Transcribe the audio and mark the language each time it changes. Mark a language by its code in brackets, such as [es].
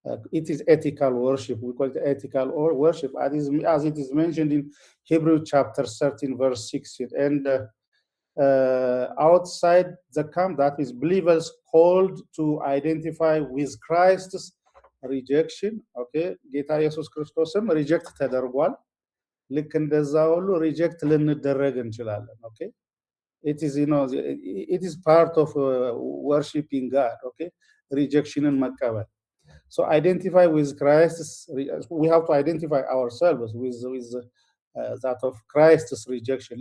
[en] It is ethical worship. We call it ethical worship, as it is mentioned in Hebrew chapter 13, verse 16. And outside the camp, that is believers called to identify with Christ's rejection. [am] Okay, ጌታ ኢየሱስ ክርስቶስም ሪጀክት ተደርጓል። ልክ እንደዛ ሁሉ ሪጀክት ልንደረግ እንችላለን። [en] Okay, it is part of worshiping God. Okay, rejection and መቀበል. So identify with Christ. We have to identify ourselves with that of Christ's rejection.